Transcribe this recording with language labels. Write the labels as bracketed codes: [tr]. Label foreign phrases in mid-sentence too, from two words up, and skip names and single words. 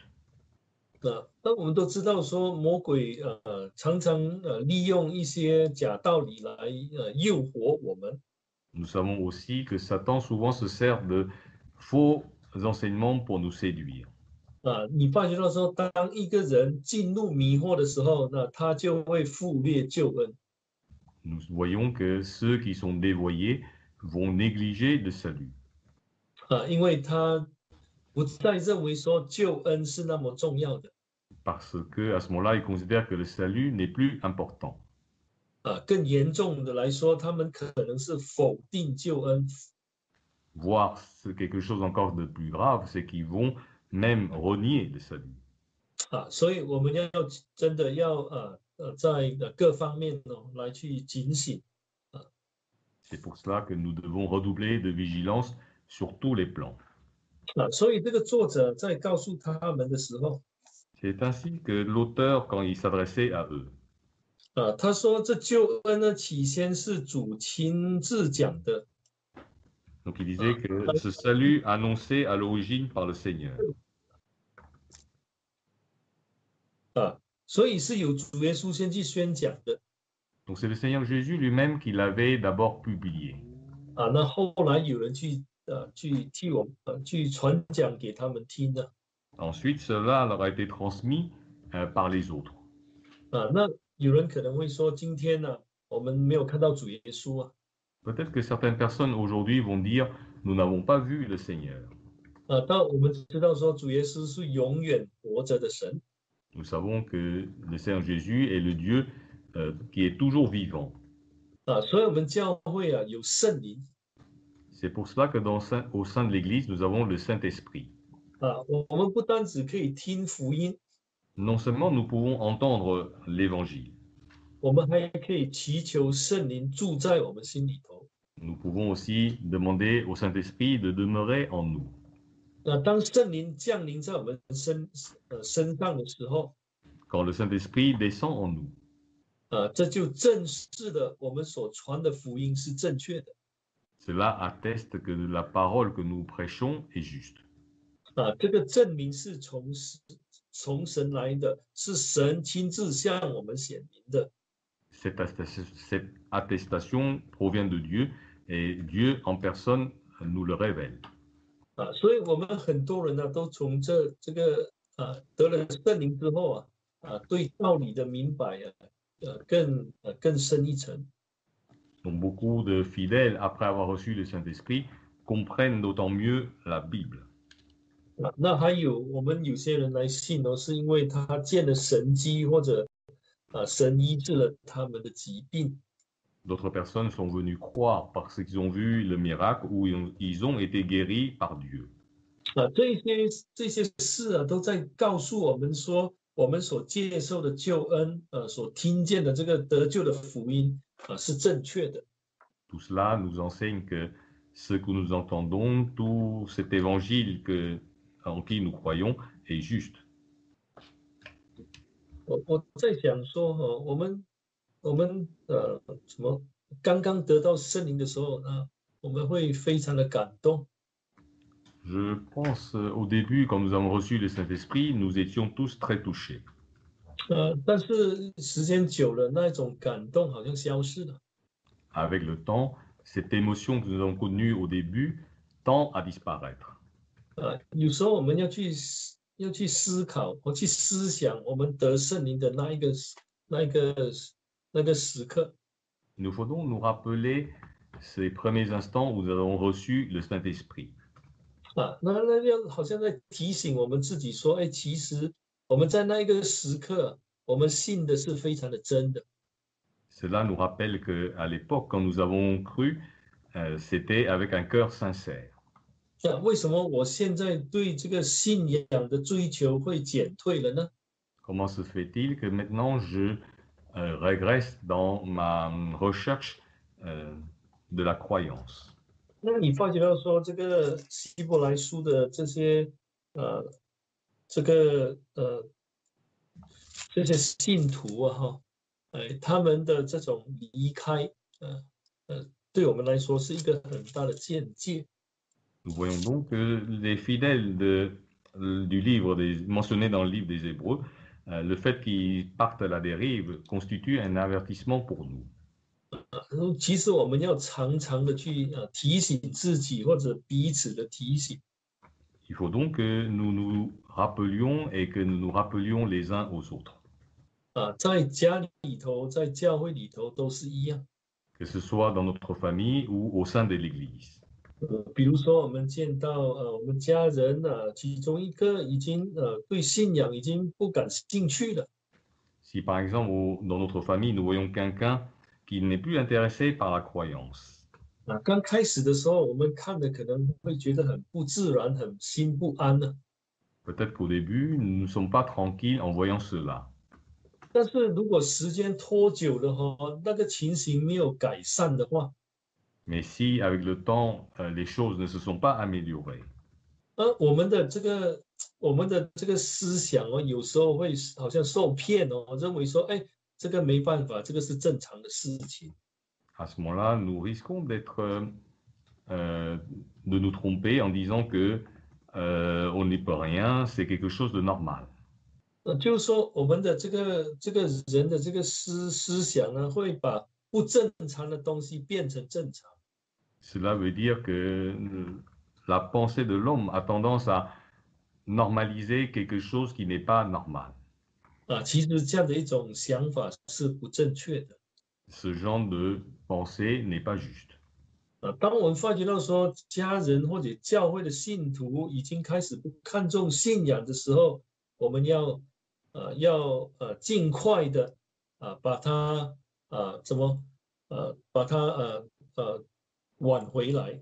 [zh] 那我们都知道说，魔鬼常常利用一些假道理来诱惑我们。 [fr] Nous savons aussi que Satan souvent se sert de faux enseignements pour nous séduire. [zh] 你发觉到说，当一个人进入迷惑的时候，那他就会忽略救恩。 [fr] Nous voyons que ceux qui sont dévoyés vont négliger le salut. [zh] 因为他不再认为说救恩是那么重要的。 [fr] Parce qu'à ce moment-là, ils considèrent que le salut n'est plus important. [zh] 更严重的来说，他们可能是否定救恩。 [fr] Voire quelque chose encore de plus grave, c'est qu'ils vont même renier le salut. [zh] 所以我们真的要在各方面来去警醒。 [fr] C'est pour cela que nous devons redoubler de vigilance sur tous les plans. [zh] 所以这个作者在告诉他们的时候， [fr] C'est ainsi que l'auteur, quand il s'adressait à eux, [zh] 他说这救恩呢，起先是主亲自讲的 [fr] donc il disait 啊， que ce salut annoncé à l'origine par le Seigneur. [zh] 所以是由主耶稣先去宣讲的 [fr] Donc c'est le Seigneur Jésus lui-même qui l'avait d'abord publié. [zh] 那后来有人去替我去传讲给他们听的 [fr] Ensuite, cela leur a été transmis par les autres. [zh] 那有人可能会说，今天呢，我们没有看到主耶稣啊 [fr] Peut-être que certaines personnes aujourd'hui vont dire, nous n'avons pas vu le Seigneur. [zh] 但我们知道说主耶稣是永远活着的神 [fr] Nous savons que le Seigneur Jésus est le Dieu qui est toujours vivant. [zh] 所以我们教会有圣灵 [fr] C'est pour cela que au sein de l'Église, nous avons le Saint-Esprit. [zh] 我们不单只可以听福音， [fr] Non seulement nous pouvons entendre l'Évangile, [zh] 我们还可以祈求圣灵住在我们心里头。 [fr] nous pouvons aussi demander au Saint-Esprit de demeurer en nous. [zh] 当圣灵降临在我们身上的时候， [fr] Quand le Saint-Esprit descend en nous, [zh] 这就证实了我们所传的福音是正确的。 [fr] cela atteste que la parole que nous prêchons est juste. [zh] 这个证明是从神来的，是神亲自向我们显明的。 [fr] Cette attestation provient de Dieu et Dieu en personne nous le révèle. [zh] 所以我们很多人呢，都从这个得了圣灵之后对道理的明白更深一层。 [fr] Donc beaucoup de fidèles, après avoir reçu le Saint-Esprit, comprennent d'autant mieux la Bible. [zh] 那还有我们有些人来信呢，是因为他见了神迹，或者神医治了他们的疾病。 [fr] D'autres personnes sont venues croire parce qu'ils ont vu le miracle ou ils ont été guéris par Dieu. [zh] 这些事都在告诉我们说，我们所接受的救恩，所听见的这个得救的福音是正确的。 [fr] Tout cela nous enseigne que ce que nous entendons, tout cet évangile en qui nous croyons est juste. [zh] 我在想说，我们什么刚刚得到圣灵的时候我们会非常的感动。 [fr] Je pense au début, quand nous avons reçu le Saint-Esprit, nous étions tous très touchés. [zh] 但是时间久了，那种感动好像消失了。 [fr] Avec le temps, cette émotion que nous avons connue au début tend à disparaître. [zh] 有时候我们要去思考或去思想我们得圣灵的那个时刻。 [fr] Il nous faut donc nous rappeler ces premiers instants où nous avons reçu le Saint-Esprit. [zh] 那要好像在提醒我们自己说，其实我们在那个时刻，我们信的是非常的真的。 [fr] Cela nous rappelle qu'à l'époque, quand nous avons cru, c'était avec un cœur sincère. [zh] 为什么我现在对这个信仰的追求会减退了呢？ [fr] Comment se fait-il que maintenant je régresse dans ma recherche de la croyance? [zh] 那你发觉到说，这个希伯来书的这些信徒他们的这种离开，对我们来说是一个很大的见解。 [fr] Nous voyons donc que les fidèles mentionnés dans le livre des Hébreux, le fait qu'ils partent à la dérive constitue un avertissement pour nous. [zh] 其实我们要常常的去提醒自己，或者彼此的提醒。 [fr] Il faut donc que nous nous rappelions et que nous nous rappelions les uns aux autres. [zh] 在家里头，在教会里头都是一样。 [fr] Que ce soit dans notre famille ou au sein de l'Église. [zh] 比如说，我们见到我们家人其中一个已经对信仰已经不感兴趣了。 [fr] Si par exemple dans notre famille nous voyons quelqu'un qui n'est plus intéressé par la croyance. [zh] 刚开始的时候，我们看的可能会觉得很不自然，很心不安呢。 [fr] Peut-être qu'au début nous ne sommes pas tranquilles en voyant cela. [zh] 但是如果时间拖久了那个情形没有改善的话， [fr] Mais si avec le temps les choses ne se sont pas améliorées, [zh] 我们的这个我们的这个思想哦，有时候会好像受骗哦，认为说，哎，这个没办法，这个是正常的事情。 [fr] À ce moment-là, nous risquons de nous tromper en disant que on n'y peut rien, c'est quelque chose de normal. [zh] 就是说，我们的这个人的这个思想呢，会把不正常的东西变成正常。 [fr] Cela veut dire que la pensée de l'homme a tendance à normaliser quelque chose qui n'est pas normal. [zh] 其实这样的一种想法是不正确的。 [fr] Ce genre de pensée n'est pas juste. [zh] 当我们发觉到说家人或者教会的信徒已经开始不看重信仰的时候，我们要尽快的把它怎么把它挽回来。